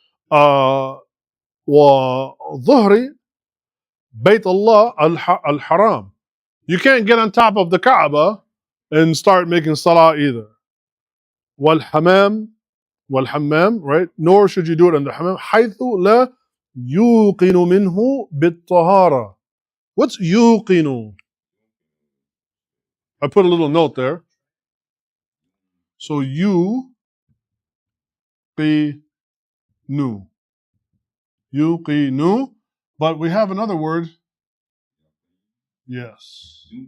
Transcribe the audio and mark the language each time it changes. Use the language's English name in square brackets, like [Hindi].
[Arabic] Wa dhuhri, Bayt Allah al-Haram. [English] You can't get on top of the Kaaba and start making salah either. Wal-Hammam, right? Nor should you do it in the Hammam. [Arabic] حيث لا يوقن منه بالطهارة. [English] What's yuqinu? I put a little note there. So yuqinu. Yuqinu. But we have another word. Yes.